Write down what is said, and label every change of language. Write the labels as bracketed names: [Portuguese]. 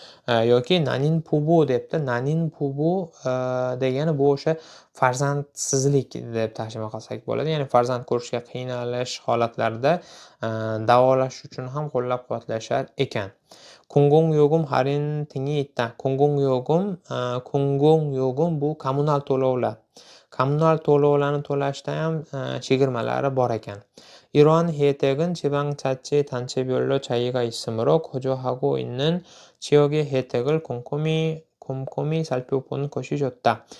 [Uzbek] Yoki nanin pubu debdi. Nanin pubu degani bu o'sha farzandsizlik deb tarjima qilsak bo'ladi. Ya'ni farzand ko'rishga qiynalish holatlarida davolash uchun ham qo'llab-quvvatlashar ekan. [Korean] 공공요금 할인 등이 있다. [Uzbek] 공공요금 bu kommunal to'lovlar. Kommunal to'lovlarni to'lashda ham chegirmalari bor ekan. [Korean] 이러한 혜택은 지방자치단체별로 차이가 있으므로 거주하고 있는 지역의 혜택을 꼼꼼히 ko'mko'miy salbiy qo'shish o'tda.